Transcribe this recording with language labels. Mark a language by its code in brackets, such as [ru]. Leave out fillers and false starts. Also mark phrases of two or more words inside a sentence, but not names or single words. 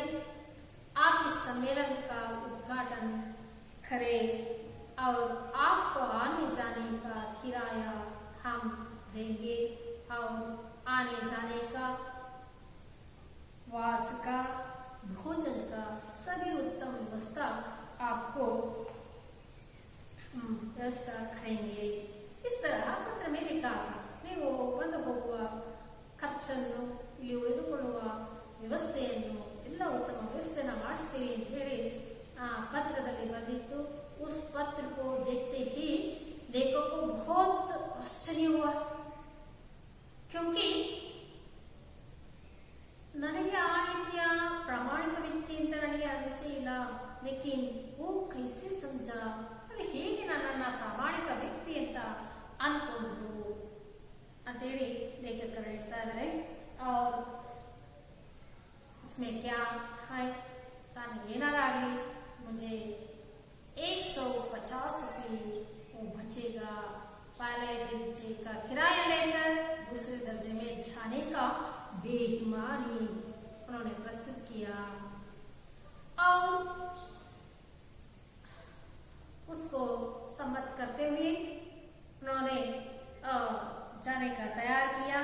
[hi] आप इस सम्मेलन का उद्घाटन करें और आपको आने जाने का किराया हम देंगे और आने जाने का, वास का, भोजन का सभी उत्तम व्यवस्था आपको व्यवस्था करेंगे। इस तरह पत्र में लिखा था। [kn] ನೀವು ಬಂದು ಹೋಗುವ ಖರ್ಚನ್ನು, ಇಲ್ಲಿ ಉಳಿದುಕೊಳ್ಳುವ ವ್ಯವಸ್ಥೆಯನ್ನು ಎಲ್ಲ ಉತ್ತಮ ವ್ಯವಸ್ಥೆನ ಮಾಡಿಸ್ತೀವಿ ಅಂತ ಹೇಳಿ ಪತ್ರದಲ್ಲಿ ಬಂದಿತ್ತು। [hi] उस पत्र को देखते ही लेखक को बहुत आश्चर्य हुआ, क्योंकि [kn] ನನಗೆ ಆ ರೀತಿಯ ಪ್ರಾಮಾಣಿಕ ವ್ಯಕ್ತಿ ಅಂತ ನನಗೆ ಅನಿಸೇ ಇಲ್ಲ। [hi] लेकिन वो कैसे समझा, [kn] ಅದು ಹೇಗೆ ನನ್ನನ್ನ ಪ್ರಾಮಾಣಿಕ ವ್ಯಕ್ತಿ ಅಂತ ಅನ್ಕೊಂಡ್ರು ಅಂತೇಳಿ ಲೇಖಕರು ಹೇಳ್ತಾ ಇದ್ದಾರೆ। [hi] और इसमें क्या है, तान ಏನಾರಾಗಲಿ मुझे 150 रुपये वो बचेगा, पहले दर्जे का किराया लेकर दूसरे दर्जे में जाने का बेईमानी उन्होंने प्रस्तुत किया और उसको सम्मत करते हुए उन्होंने जाने का तैयार किया।